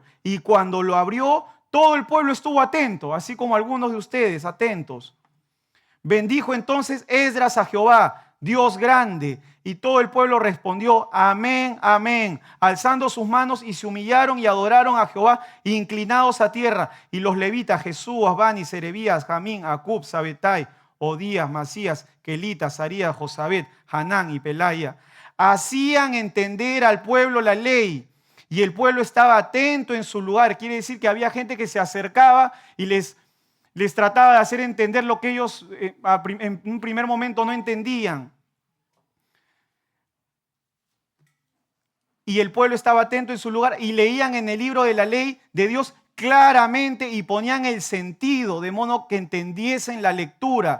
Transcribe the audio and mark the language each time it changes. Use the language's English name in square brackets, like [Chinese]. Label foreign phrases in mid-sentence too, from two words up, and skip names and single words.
[Spanish] Y cuando lo abrió, todo el pueblo estuvo atento, así como algunos de ustedes atentos. Bendijo entonces Esdras a Jehová, Dios grande, y todo el pueblo respondió: amén, amén, alzando sus manos, y se humillaron y adoraron a Jehová, inclinados a tierra. Y los levitas, Jesús, Bani, Serebías, Jamín, Acub, Sabetai, Odías, Masías, Kelita, Sarías, Josabet, Hanán y Pelaya, hacían entender al pueblo la ley. Y el pueblo estaba atento en su lugar. Quiere decir que había gente que se acercaba y les trataba de hacer entender lo que ellos en un primer momento no entendían. Y el pueblo estaba atento en su lugar y leían en el libro de la ley de Dios claramente y ponían el sentido de modo que entendiesen la lectura.